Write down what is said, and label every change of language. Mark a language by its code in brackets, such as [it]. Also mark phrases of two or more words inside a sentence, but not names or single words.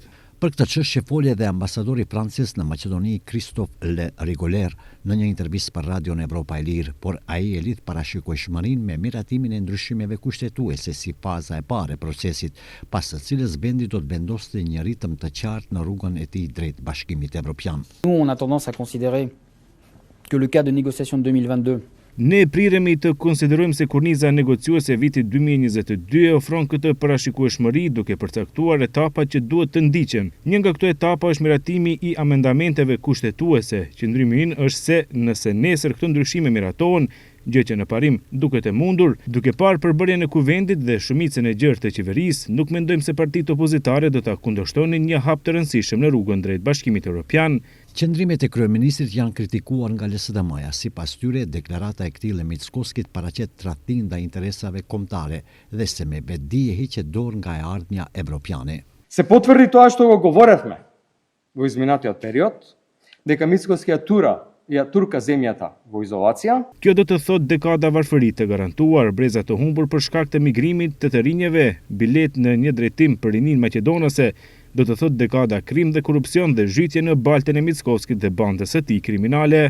[sq] Për këtë çështje foli edhe ambasadori francez në Maqedoni Christophe Le Rigoler në një intervistë për Radion Evropa e Lirë, por ai e lidh parashikueshmërinë me miratimin e ndryshimeve kushtetuese si faza e parë e procesit, pas së cilës vendi do të vendoste një ritëm të qartë në rrugën e tij drejt Bashkimit Evropian. [fr] Nous, on a tendance à considérer que le cas de négociation de 2022 [sq] Ne priremi të konsiderojmë se korniza negociuese e vitit 2022 ofron këtë parashikueshmëri duke përcaktuar etapat që duhet të ndiqen. Një nga këto etapa është miratimi i amendamenteve kushtetuese. Qëndrimi ynë është se nëse nesër këto ndryshime miratohen, gjë që në parim duket e mundur, duke parë përbërjen e kuvendit dhe shumicën e gjerë të qeverisë, nuk mendojmë se partitë opozitare do ta kundërshtonin një hap të rëndësishëm në rrugën drejt Bashkimit Evropian. Qëndrimet e kryeministrit janë kritikuar nga LSDM-ja, sipas tyre deklarata e këtij Mickoskit paraqet tradhtim ndaj interesave kombëtare dhe se me vetdije hiqet dorë nga e ardhmja evropiane. [mk] Се потврди тоа што го говоревме во изминатиот период, дека Мицкоски ја турка земјата во изолација. [sq] Kjo do të thotë dekada varfëri të garantuar, breza të humbur për shkak të migrimit të rinjeve, bilet në një drejtim për rinin maqedonase, do të thotë dekada krim dhe korrupsion dhe zhytje në baltën e Mickoskit dhe bandës së tij kriminale.